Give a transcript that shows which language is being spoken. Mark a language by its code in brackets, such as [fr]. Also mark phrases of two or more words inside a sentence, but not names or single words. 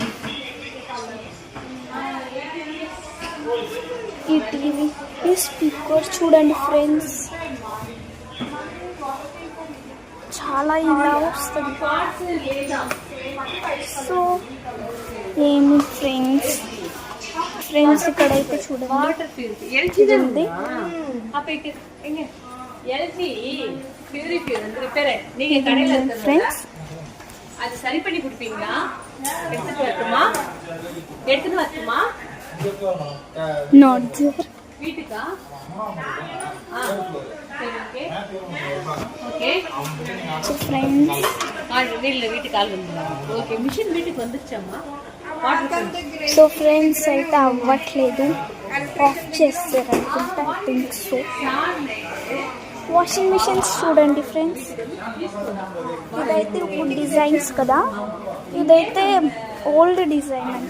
[te] ఈ టీవీ, ఈ స్పీకర్ చూడండి ఫ్రెండ్స్, చాలా ఇలా వస్తుంది. సో ఏమి ఫ్రెండ్స్ ఇక్కడైతే చూడండి ఇది ఫ్రెండ్స్. [ta] அது சரி பண்ணி கொடுப்பீங்களா? எடுத்துட்டு வரட்டுமா? எடுத்துட்டு வரட்டுமா? [en] not there. [ta] வீட்டுக்கா? சரி ஓகே. ஓகே. [te] సో ఫ్రెండ్స్ [ta] இல்ல வீட்டுக்கு ஆள் வந்துறாங்க. [te] ఓకే మిషన్ వీటికి வந்துச்சమ్మా. సో ఫ్రెండ్స్ అయితే అవ్వట్లేదు, ఆఫ్ చేస్తారు అనుకుంటా, [en] I think so. [te] వాషింగ్ మిషన్స్ చూడండి ఫ్రెండ్స్, ఇదైతే [en] wood designs [te] కదా, ఇదైతే [en] old design [te] అంట.